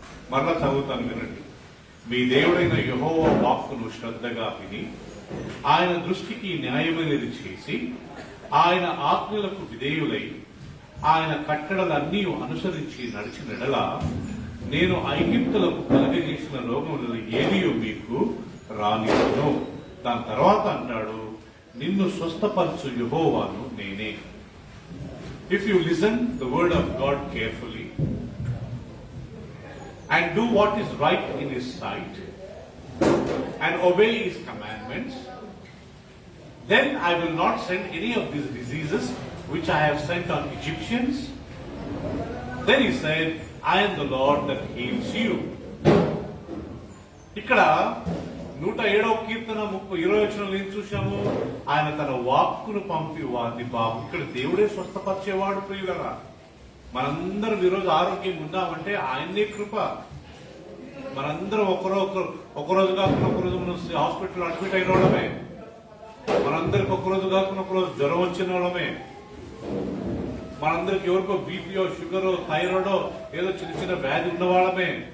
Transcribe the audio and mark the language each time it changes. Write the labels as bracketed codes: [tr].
[te] మరలా చదువుతాను వినండి. మీ దేవుడైన యెహోవా వాక్కును శ్రద్ధగా విని ఆయన దృష్టికి న్యాయమైనది చేసి ఆయన ఆజ్ఞలకు విధేయులై ఆయన కట్టడలన్నీ అనుసరించి నడిచిన ఎడల నేను ఐగుప్తులకు కలుగజేసిన రోగములలో ఏదీ మీకు రానివ్వను. దాని తర్వాత అంటాడు, నిన్ను స్వస్థపరచు యెహోవాను నేనే. [en] If you listen the word of God carefully and do what is right in his sight and obey his commandments, then I will not send any of these diseases which I have sent on Egyptians. Then he said, I am the Lord that heals you. [te] ఇక్కడ 107వ కీర్తన 20వ వచనంలో ఏం చూశాము, ఆయన తన వాక్కును పంపి వారిని బాగు. ఇక్కడ దేవుడే స్వస్థపరిచేవాడు ప్రియులరా. మనందరం ఈరోజు ఆరోగ్యం ఉందామంటే ఆయనే కృప. మనందరం ఒకరోజు కాకుండా ఒకరోజు మనం హాస్పిటల్ అడ్మిట్ అయిన వాళ్ళమే, మనందరికి ఒకరోజు కాకుండా ఒకరోజు జ్వరం వచ్చిన వాళ్ళమే, మనందరికి ఎవరికో బీపీఓ షుగరో థైరాయిడో ఏదో చిన్న చిన్న వ్యాధి ఉన్న వాళ్ళమే.